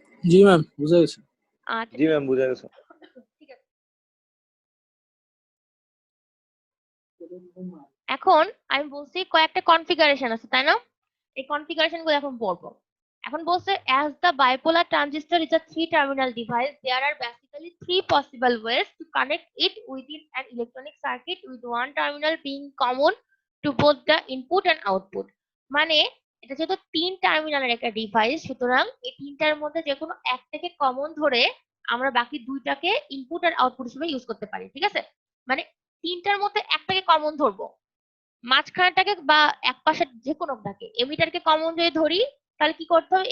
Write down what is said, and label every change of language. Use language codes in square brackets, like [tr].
[bn] জি ma'am, বুঝা গেছে। আচ্ছা জি ম্যাম, বুঝা গেছে। ঠিক আছে। এখন আমি বলছি কয়েকটা কনফিগারেশন আছে, তাই না? এই কনফিগারেশন গুলো এখন পড়বো। এখন বলছে [en] as the bipolar transistor is a three terminal device, there are basically three possible ways to connect it within an electronic circuit, with one terminal being common to both the input and output. [bn] মানে এটা যেহেতু 3 টার্মিনালের একটা device, সুতরাং এই তিনটার মধ্যে যে কোনো একটাকে কমন ধরে আমরা বাকি দুইটাকে ইনপুট আর আউটপুট হিসেবে ইউজ করতে পারি, ঠিক আছে? মানে তিনটার মধ্যে একটাকে কমন ধরবো, মাঝখানটাকে বা এক পাশের যে কোনোটাকে, এমিটারকে কমন যদি ধরি তাহলে কি করতে হবে?